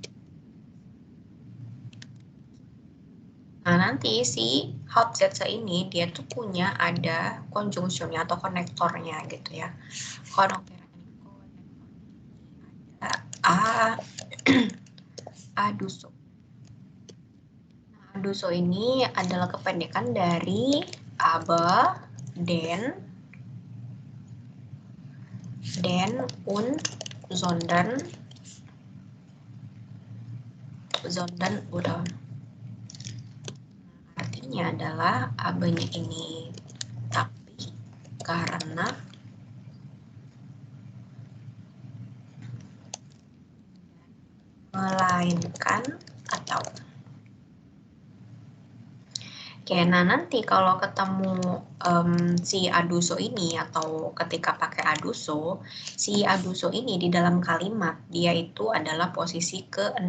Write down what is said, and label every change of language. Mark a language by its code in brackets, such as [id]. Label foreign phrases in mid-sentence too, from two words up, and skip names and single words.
[id] Nah, nanti si Hauptsätze ini dia tuh punya ada konjungsinya atau konektornya gitu ya. Konektor ada aduso. Nah, aduso ini adalah kependekan dari [de] aber, den, und, sondern, oder. [id] Artinya adalah aber-nya ini tapi, karena, melainkan, atau. Oke, nah nanti kalau ketemu si aduso ini atau ketika pakai aduso, si aduso ini di dalam kalimat dia itu adalah posisi ke-0.